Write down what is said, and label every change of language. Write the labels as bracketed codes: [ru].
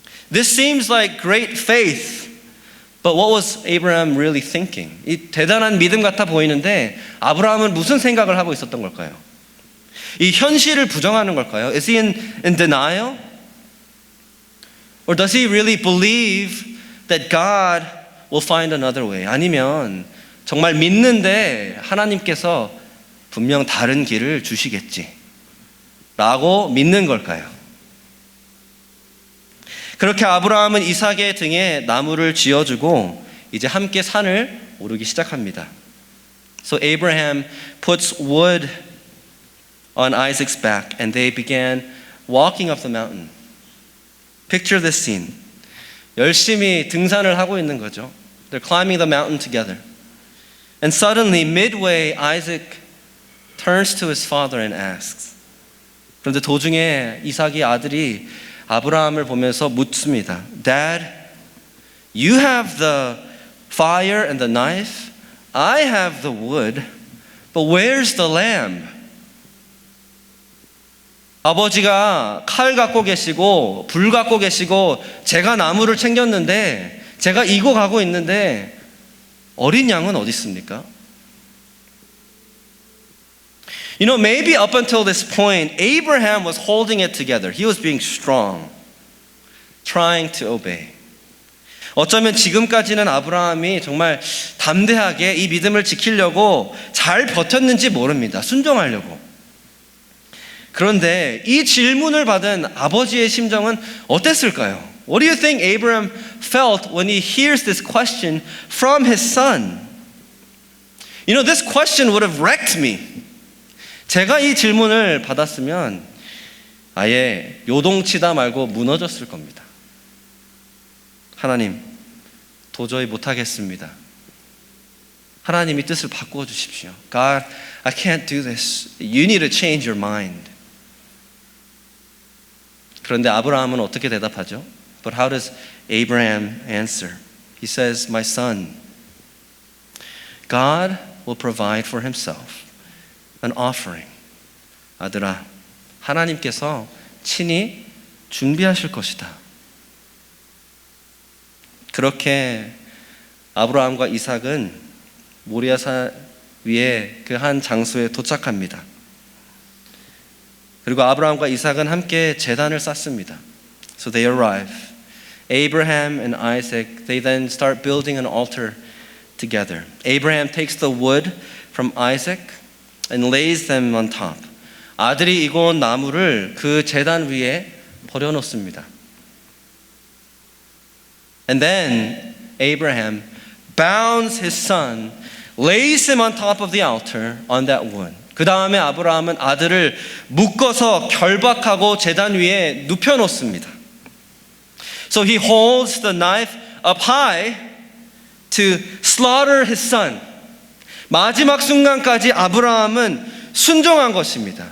[en] This seems like great faith, but what was Abraham really thinking? [ko] 이 대단한 믿음 같아 보이는데 아브라함은 무슨 생각을 하고 있었던 걸까요? 이 현실을 부정하는 걸까요? [en] Is he in denial? Or does he really believe that God will find another way? [ko] 아니면 정말 믿는데 하나님께서 분명 다른 길을 주시겠지 라고 믿는 걸까요? 그렇게 아브라함은 이삭의 등에 나무를 지어주고 이제 함께 산을 오르기 시작합니다. [en] So Abraham puts wood on Isaac's back and they began walking up the mountain. Picture this scene. [ko] 열심히 등산을 하고 있는 거죠. [en] They're climbing the mountain together. And suddenly, midway, Isaac turns to his father and asks. [ko] 그런데 도중에 이삭의 아들이 아브라함을 보면서 묻습니다. [en] Dad, you have the fire and the knife. I have the wood. But where's the lamb? [ko] 아버지가 칼 갖고 계시고 불 갖고 계시고 제가 나무를 챙겼는데 제가 이고 가고 있는데 어린 양은 어디 있습니까? [en] You know, maybe up until this point, Abraham was holding it together. He was being strong, trying to obey. [ko] 어쩌면 지금까지는 아브라함이 정말 담대하게 이 믿음을 지키려고 잘 버텼는지 모릅니다. 순종하려고. 그런데 이 질문을 받은 아버지의 심정은 어땠을까요? [en] What do you think Abraham felt when he hears this question from his son? You know, this question would have wrecked me. [ko] 제가 이 질문을 받았으면 아예 요동치다 말고 무너졌을 겁니다. 하나님, 도저히 못하겠습니다. 하나님이 뜻을 바꾸어 주십시오. [en] God, I can't do this. You need to change your mind. [ko] 그런데 아브라함은 어떻게 대답하죠? [en] But how does Abraham answer? He says, "My son, God will provide for himself an offering." [ko] 아들아, 하나님께서 친히 준비하실 것이다. 그렇게 아브라함과 이삭은 모리아산 위에 그 한 장소에 도착합니다. 그리고 아브라함과 이삭은 함께 제단을 쌓습니다. [en] So they arrive. Abraham and Isaac, they then start building an altar together. Abraham takes the wood from Isaac and lays them on top. [ko] 아들이 이고온 나무를 그 제단 위에 버려놓습니다. [en] And then Abraham bounds his son, lays him on top of the altar on that wood. [ko] 그 다음에 아브라함은 아들을 묶어서 결박하고 제단 위에 눕혀놓습니다. [en] So he holds the knife up high to slaughter his son. [ko] 마지막 순간까지 아브라함은 순종한 것입니다.